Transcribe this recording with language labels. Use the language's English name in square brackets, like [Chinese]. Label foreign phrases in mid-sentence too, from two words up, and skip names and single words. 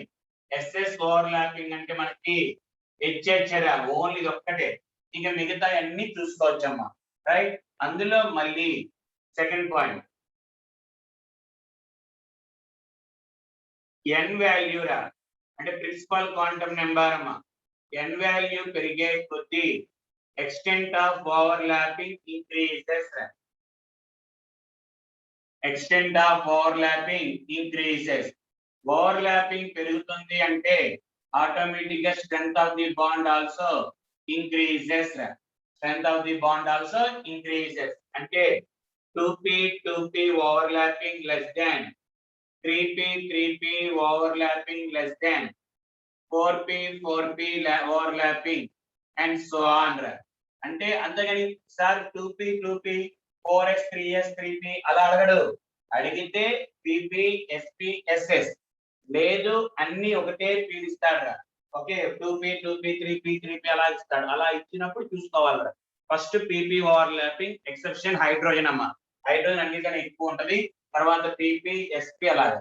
[Telugu] SS ఓవర్లాపింగ్ అంటే మనకి హెచ్హెచ్రా, ఓన్లీ ఇది ఒక్కటే, ఇంకా మిగతా అన్ని చూసుకోవచ్చమ్మా. రైట్. అందులో మళ్ళీ సెకండ్ పాయింట్ n వాల్యూ రా, అంటే [English] principal quantum number [Telugu] అమ్మా. n వాల్యూ పెరిగే కొద్దీ [English] extent of overlapping increases. extent of overlapping increases. [Telugu] ఓవర్లాపింగ్ పెరుగుతుంది అంటే ఆటోమేటిక్ గా [English] strength of the bond also increases. strength of the bond also increases. అంటే 2p overlapping less than 3p overlapping less than 4p overlapping and so on. [Telugu] అంటే అంతేగాని సార్ 2p 4s 3s 3p అలా అడగడు. అడిగితే PP SP SS, లేదు అన్ని ఒకటే పీడిస్తాడు. ఓకే, 2p 3p 3p అలా ఇస్తాడు. అలా ఇచ్చినప్పుడు చూసుకోవాలి. [English] first PP overlapping, [Telugu] ఎక్సెప్షన్ హైడ్రోజన్ అమ్మా. హైడ్రోజన్ అన్నిటికన్నా ఎక్కువ ఉంటది. తర్వాత PP SP అలాగే.